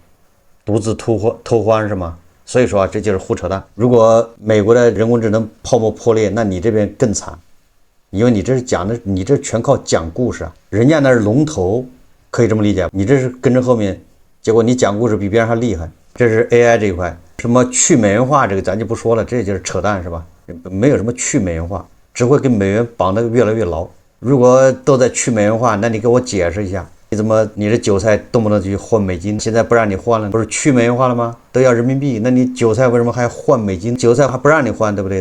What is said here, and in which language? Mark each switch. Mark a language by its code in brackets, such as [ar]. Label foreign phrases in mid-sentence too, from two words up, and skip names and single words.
[zh] 獨自偷歡是嗎？所以說這就是胡扯淡。如果美國的人工智能泡沫破裂，那你這邊更慘。因為你這是講的，你這全靠講故事啊，人家那是龍頭，可以這麼理解。你這是跟着後面，結果你講故事比別人還厲害。這是 AI 這一塊，什麼去美元化這個咱就不說了，這就是扯淡是吧？沒有什麼去美元化，只會跟美元綁得越來越牢。如果都在去美元化，那你給我解釋一下，你這韭菜動不动就去換美金，現在不讓你換了，不是去美元化了嗎？都要人民幣，那你韭菜為什麼還換美金？韭菜還不讓你換，對不对？